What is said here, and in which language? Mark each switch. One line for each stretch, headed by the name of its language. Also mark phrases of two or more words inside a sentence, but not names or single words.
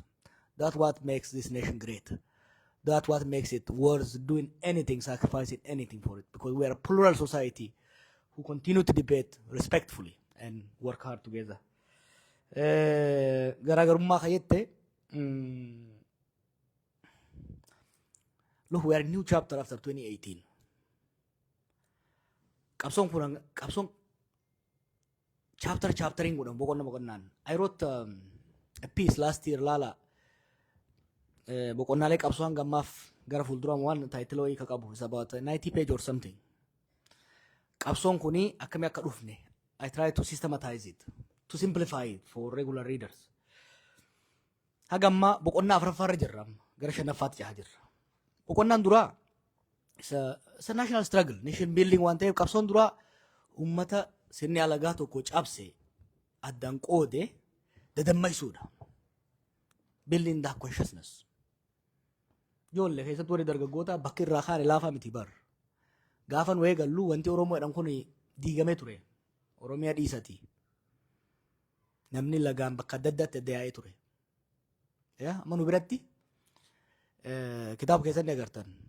English: That's what makes this nation great. That's what makes it worth doing anything, sacrificing anything for it, because we are a plural society who continue to debate respectfully and work hard together.
Oromo: Garaagarummaa kayyette
English: look, we are in a new chapter after 2018.
Oromo: Qabsoon chaptering godhan boqonnaan.
English: I wrote a piece last year
Oromo: lala boqonnaalee qabsoon gammaaf gara fuulduraan waan title wayii ka qabu.
English: It's about 90 page or something.
Oromo: Qabsoon kuni akkamii akka dhufne
English: I try to systematize it, to simplify it for regular readers.
Oromo: Hagamma boqonnaa afuraffaarra jirra gara shanaffaatti jaha jirra. Boqonnaan duraa
English: it's a national struggle, nation building
Oromo: waan ta'eef qabsoon duraa ummata sirni alagaa tokko cabse addaan qoode dadammaysuudha.
English: Building that consciousness.
Oromo: Ijoollee keessatti warri dargaggoota bakki irraa kaane laafaa miti bar. Gaafan wayii gallu wanti Oromoo jedhan kun diigamee ture. Oromiyaa dhiisati. Namni lagaan bakka adda addaatti adda yaa'ee ture. Amma nu biratti kitaaba keessatti agartan.